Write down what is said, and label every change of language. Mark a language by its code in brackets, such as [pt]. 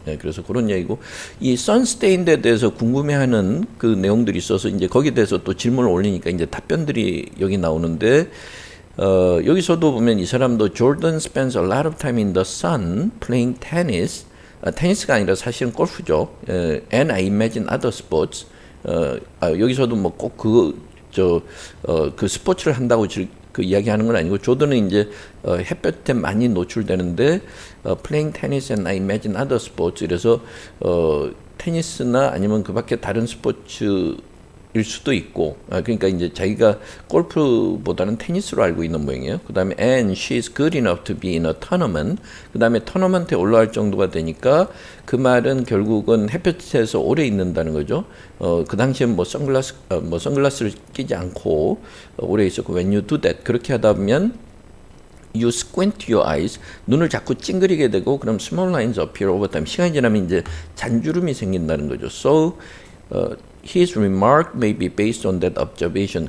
[ko] 예, 그래서 그런 얘기고 이 선스테인에 대해서 궁금해하는 그 내용들이 있어서 이제 거기에 대해서 또 질문을 올리니까 이제 답변들이 여기 나오는데 여기서도 보면 이 사람도 [en] Jordan spends a lot of time in the sun playing tennis. [ko] 테니스가 아니라 사실은 골프죠. [en] And I imagine other sports. [ko] 여기서도 뭐 꼭 그 스포츠를 한다고 그 이야기하는 건 아니고 조던은 이제 햇볕에 많이 노출되는데 [en] playing tennis and I imagine other sports [ko] 이래서 테니스나 아니면 그밖에 다른 스포츠일 수도 있고 그러니까 이제 자기가 골프보다는 테니스로 알고 있는 모양이에요. 그 다음에 [en] and she's good enough to be in a tournament. [ko] 그 다음에 토너먼트에 올라갈 정도가 되니까 그 말은 결국은 햇볕에서 오래 있는다는 거죠. 그 당시엔 뭐 선글라스를 끼지 않고 오래 있었고 [en] when you do that [ko] 그렇게 하다 보면 [en] you squint your eyes [ko] 눈을 자꾸 찡그리게 되고 그럼 [en] small lines appear over time [ko] 시간이 지나면 이제 잔주름이 생긴다는 거죠. [en] So his remark may be based on that observation.